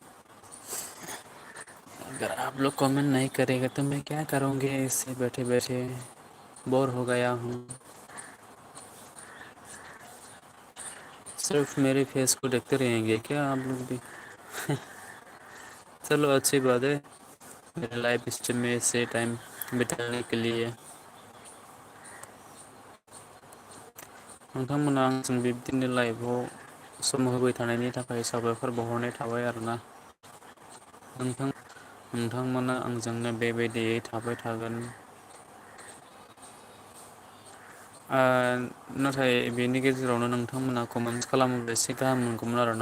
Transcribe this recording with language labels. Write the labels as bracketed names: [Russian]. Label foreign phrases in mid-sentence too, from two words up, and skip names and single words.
[Hindi] अगर आप लोग कमेंट नहीं करेंगे तो मैं क्या करूँगी ऐसे बैठे बैठे बोर हो गया हूँ। सिर्फ मेरे फेस को देखते रहेंगे क्या आप लोग भी? चलो अच्छी बात है मेरे लाइफ स्टाइल में से टाइम बिताने के लिए। [Bodo] नोंथांमोना आंजों बिब्दिनो लाइफआव सम होबाय थानायनि थाखाय साबायखर बावहरनाय थाबाय आरोना। नोंथांमोना आंजोंनो बेबायदियै थाबाय थागोन। नाथाय बेनि गेजेरावनो नोंथांमोना कमेन्ट खालामोब्ला एसे गाहाम मोनगौमोन आरोना।